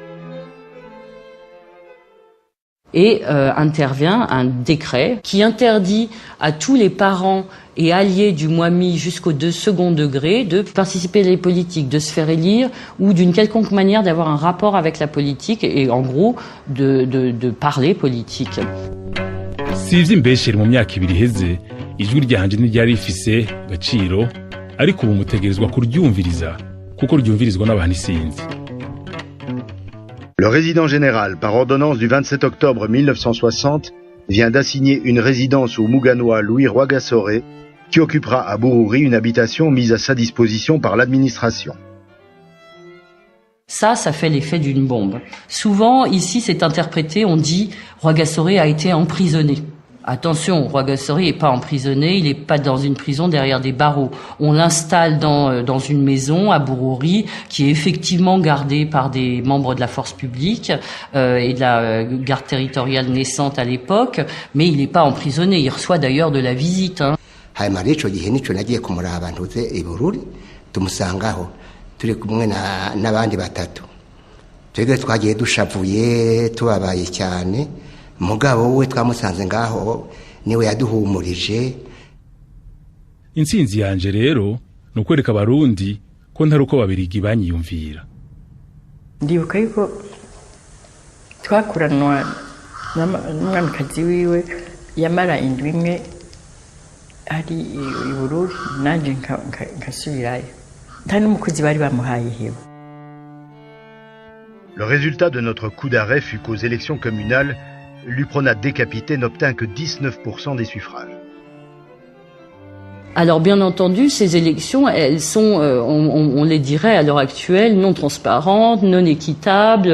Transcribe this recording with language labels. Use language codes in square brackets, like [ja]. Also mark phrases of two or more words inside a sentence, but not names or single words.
[fr] Et intervient un décret qui interdit à tous les parents et alliés du Mwami jusqu'au second degré de participer à la politique, de se faire élire ou d'une quelconque manière d'avoir un rapport avec la politique et en gros de parler politique. [rn] Sivye mbeshere mu myaka ibiri heze ijwi ryanje n'iryari rifise gaciro ariko ubu mutegerezwa kuryumviriza kuko ryumvirizwa n'abantu isinzi. [fr] Le résident général, par ordonnance du 27 octobre 1960, vient d'assigner une résidence au Muganwa Louis Rwagasore, qui occupera à Bururi une habitation mise à sa disposition par l'administration. Ça fait l'effet d'une bombe. Souvent, ici, c'est interprété, on dit Rwagasore a été emprisonné. Attention, Rwagasore n'est pas emprisonné, il n'est pas dans une prison derrière des barreaux. On l'installe dans une maison à Bururi qui est effectivement gardée par des membres de la force publique et de la garde territoriale naissante à l'époque, mais il n'est pas emprisonné, il reçoit d'ailleurs de la visite. [rn] Hanyuma rero ico gihe nico nagiye kumuraba ntuze i Bururi tumusangaho turi kumwe n'abandi batatu. Twebwe twagiye dushavuye tubabaye cyane. Mugabo we twamusanze ngaho niwe yaduhumurije. Intsinzi yanje rero nukwereka abarundi ko ntari uko babirigi banyiyumvira. Ndibuka yuko twakuranwa n'umwamikazi wiwe yamara indwi imwe ari i Bururi nanje nkasubirayo. Nta n'umukozi bari bamuhaye hewe. [fr] Le résultat de notre coup d'arrêt fut qu'aux élections communales, l'UPRONA décapité n'obtint que 19% des suffrages. Alors bien entendu, ces élections, elles sont, on les dirait à l'heure actuelle, non transparentes, non équitables.